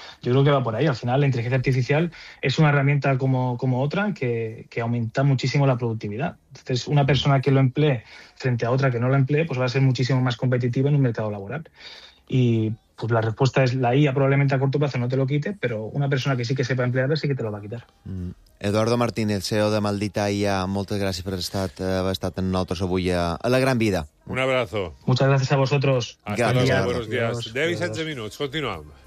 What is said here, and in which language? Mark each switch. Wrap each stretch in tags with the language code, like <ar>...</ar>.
<es>Yo creo que va por ahí. Al final la inteligencia artificial es una herramienta como otra que aumenta muchísimo la productividad. Entonces una persona que lo emplee frente a otra que no lo emplee, pues va a ser muchísimo más competitiva en un mercado laboral. Y pues la respuesta es la IA probablemente a corto plazo no te lo quite, pero una persona que sí que sepa emplearla sí que te lo va a quitar.</es> <ca>Eduardo Martínez, CEO de Maldita IA, moltes gràcies per estar amb nosaltres avui a la Gran Vida.</ca> <es>Un abrazo. Muchas gracias a vosotros. Hasta luego, buenos días.</es> <ca>10 i 16 minuts, continuem.</ca>